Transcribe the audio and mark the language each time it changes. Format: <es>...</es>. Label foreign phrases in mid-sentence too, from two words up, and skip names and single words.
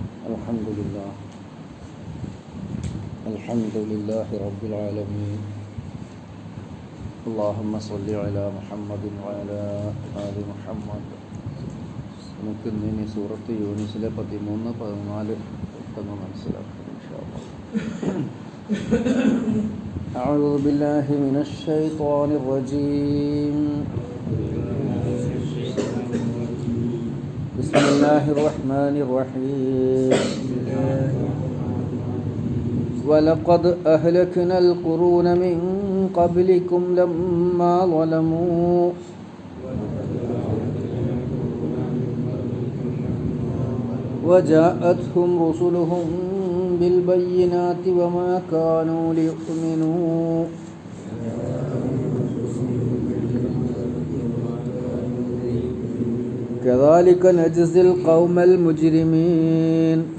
<ar>الحمد لله رب العالمين. اللهم صل على محمد وعلى آل محمد.</ar> <ml>നമുക്ക് ഇനി സൂറത്ത് യൂനിസിലെ 13-14 പെട്ടെന്ന് മനസ്സിലാക്കാം</ml> <ar>إن شاء الله. أعوذ بالله من الشيطان الرجيم. بسم الله الرحمن الرحيم. ولقد أهلكنا القرون من قبلكم لما ظلموا وجاءتهم رسلهم بالبينات وما كانوا ليؤمنوا كذلك نجزي القوم المجرمين.</ar>